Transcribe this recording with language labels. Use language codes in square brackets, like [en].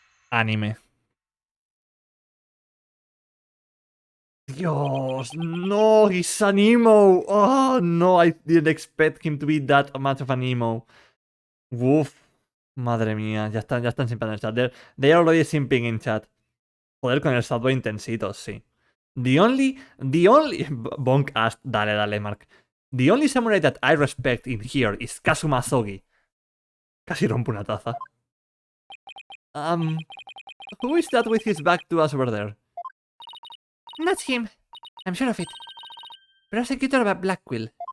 [en] Anime. Dios, no, he's an emo. Oh, no, I didn't expect him to be that much of an emo. Uf. [es] Madre mía, ya están simpando en el chat. [en] They are already simping in chat. [es] Joder, con el salto intensitos, sí. [en] The only... Bonk asked, dale, Mark. The only samurai that I respect in here is Kazuma Sogi. [es] Casi rompo una taza. [en] Who is that with his back to us over there? That's him. I'm sure of it. Prosecutor Blackquill.